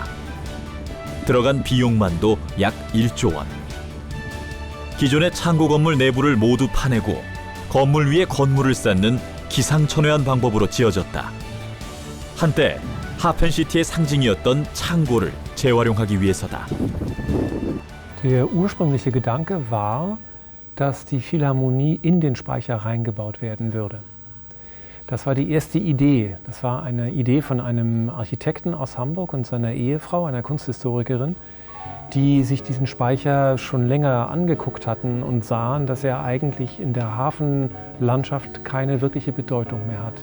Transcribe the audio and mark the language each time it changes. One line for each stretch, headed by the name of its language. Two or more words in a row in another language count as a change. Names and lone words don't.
Korean: 들어간 비용만도 약 1조 원. 기존의 창고 건물 내부를 모두 파내고 건물 위에 건물을 쌓는 기상천외한 방법으로 지어졌다. 한때 하펜시티의 상징이었던 창고를 재활용하기 위해서다.
German: Der ursprüngliche Gedanke war, dass die Philharmonie in den Speicher reingebaut werden würde. Das war die erste Idee. Das war eine Idee von einem Architekten aus Hamburg und seiner Ehefrau, einer Kunsthistorikerin, die sich diesen Speicher schon länger angeguckt hatten und sahen, dass er eigentlich in der Hafenlandschaft keine wirkliche Bedeutung mehr hat.